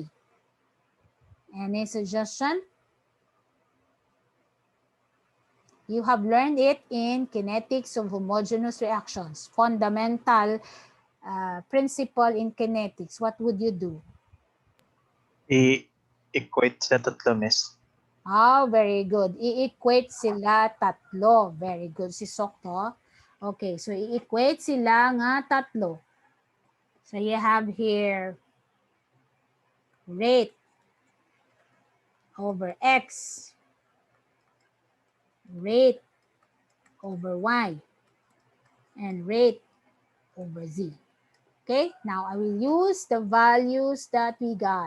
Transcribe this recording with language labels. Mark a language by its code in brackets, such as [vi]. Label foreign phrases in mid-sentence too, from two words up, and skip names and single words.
[en] Any suggestion? You have learned it in kinetics of homogeneous reactions, fundamental principle in kinetics. What would you do? [hil] I-equate sa tatlo, miss. [en] Oh, very good. [hil] I-equate sila tatlo. [en] Very good [hil] si Sokto. Okay, so i-equate sila nga tatlo. [en] So you have here rate over X, rate over Y, and rate over Z. Okay, now I will use the values that we got.